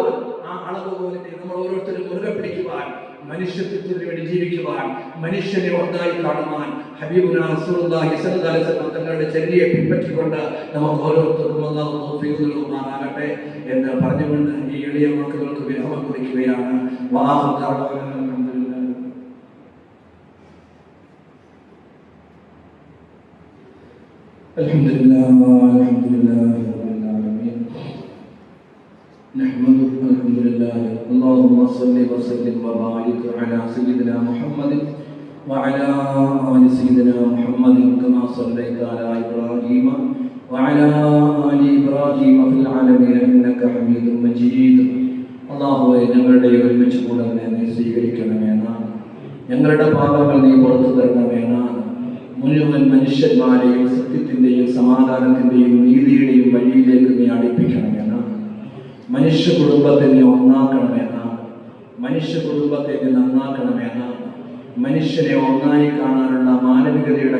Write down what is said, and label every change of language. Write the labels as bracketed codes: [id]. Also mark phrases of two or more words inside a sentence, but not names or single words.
[ml] ആ അളവുകോലിനെ നമ്മൾ ഓരോരുത്തരും മുറുകെ പിടിക്കുവാൻ, മനുഷ്യത്വത്തിന് വേണ്ടി ജീവിക്കുവാൻ, മനുഷ്യനെ ഒന്നായി കാണുവാൻ [ar] حبيبنا رسول الله صلى الله عليه وسلم [ml] തങ്ങളുടെ ചര്യയെ പിൻപറ്റിക്കൊണ്ട് നമുക്ക് ഓരോരുത്തർക്കും അല്ലാഹു തൗഫീഖ് നൽകുമാറാകട്ടെ എന്ന് പറഞ്ഞുകൊണ്ട് ഈ എളിയ വാക്കുകൾക്ക് വിരാമം കുറിക്കുകയാണ്. [ar] الحمد لله رب العالمين. نحمده الحمد لله اللهم صل وسلم وبارك على سيدنا محمد وعلى آل سيدنا محمد كما صليت على إبراهيم وعلى آل إبراهيم في العالمين إنك حميد مجيد. [ml] അല്ലാഹുവേ, ഞങ്ങളുടെ ഒരുമിച്ച് കൂടലിനെ നീ സ്വീകരിക്കണമെന്നാണ്, ഞങ്ങളുടെ പാപങ്ങൾ നീ പുറത്തു തരണമെന്നാണ്, മുഴുവൻ മനുഷ്യന്മാരെയും സത്യത്തിന്റെയും സമാധാനത്തിന്റെയും നീതിയുടെയും വഴിയിലേക്ക് നീ അടുപ്പിക്കണമെന്നാണ്, മനുഷ്യ കുടുംബത്തെ നീ ഒന്നാക്കണമെന്നാണ്, മനുഷ്യ കുടുംബത്തെ നീ നന്നാക്കണമെന്നാണ്, മനുഷ്യനെ ഒന്നായി കാണാനുള്ള മാനവികതയുടെ